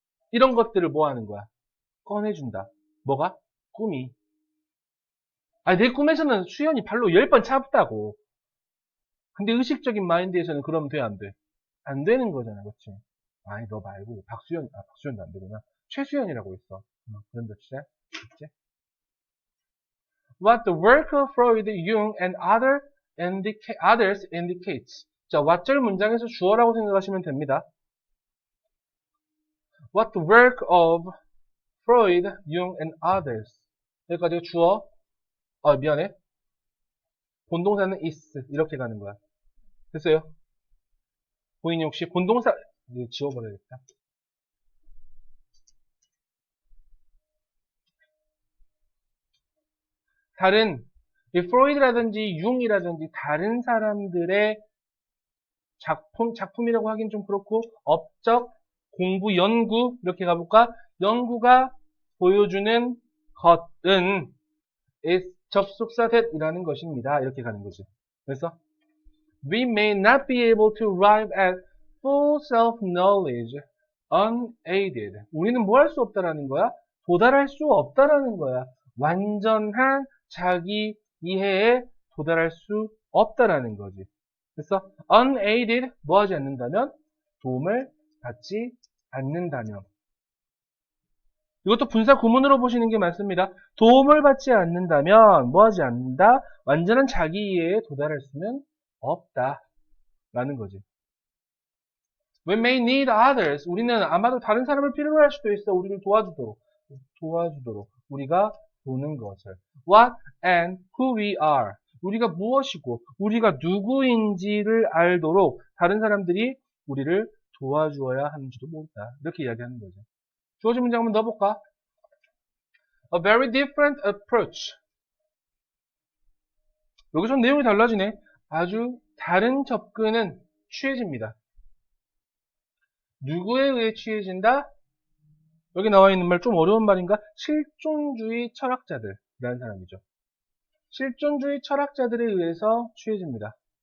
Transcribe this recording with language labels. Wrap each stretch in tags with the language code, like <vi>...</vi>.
<ko>이런 것들을 뭐 하는 거야? 꺼내준다. 뭐가? 꿈이. 내 꿈에서는 수연이 발로 10번 차봤다고. 근데 의식적인 마인드에서는 그러면 돼, 안 돼? 안 되는 거잖아, 그치? 아니, 너 말고, 박수연도 안 되구나. 최수연이라고 있어. 그런 뜻이야? 그치?</ko> <en>What the work of Freud, Jung, and others indicates.</en> <ko>자, 왓절 문장에서 주어라고 생각하시면 됩니다.</ko> <en>What the work of Freud, Jung, and others.</en> <ko>여기까지가 주어. 미안해. 본동사는 is. 이렇게 가는 거야. 됐어요? 보이니 혹시 본동사, 이거 지워버려야겠다. 다른, 프로이드라든지 융이라든지 다른 사람들의 작품이라고 하긴 좀 그렇고, 업적, 공부, 연구, 이렇게 가볼까? 연구가 보여주는 것은 접속사 that이라는 것입니다. 이렇게 가는 거지. 그래서,</ko> <en>we may not be able to arrive at full self-knowledge unaided.</en> <ko>우리는 뭐 할 수 없다라는 거야? 도달할 수 없다라는 거야. 완전한 자기 이해에 도달할 수 없다라는 거지. 그래서 unaided 뭐 하지 않는다면 도움을 받지 않는다면. 이것도 분사 구문으로 보시는 게 맞습니다. 도움을 받지 않는다면 뭐 하지 않는다? 완전한 자기 이해에 도달할 수는 없다 라는 거지.</ko> <en>We may need others.</en> <ko>우리는 아마도 다른 사람을 필요로 할 수도 있어. 우리를 도와주도록. 우리가 보는 것을.</ko> <en>What and who we are.</en> <ko>우리가 무엇이고 우리가 누구인지를 알도록 다른 사람들이 우리를 도와주어야 하는지도 모른다. 이렇게 이야기하는 거죠. 주어진 문장 한번 넣어볼까?</ko> <en>A very different approach.</en> <ko>여기서 내용이 달라지네. 아주 다른 접근은 취해집니다. 누구에 의해 취해진다? 여기 나와 있는 말 좀 어려운 말인가? 실존주의 철학자들이라는 사람이죠. 실존주의 철학자들에 의해서 취해집니다.</ko>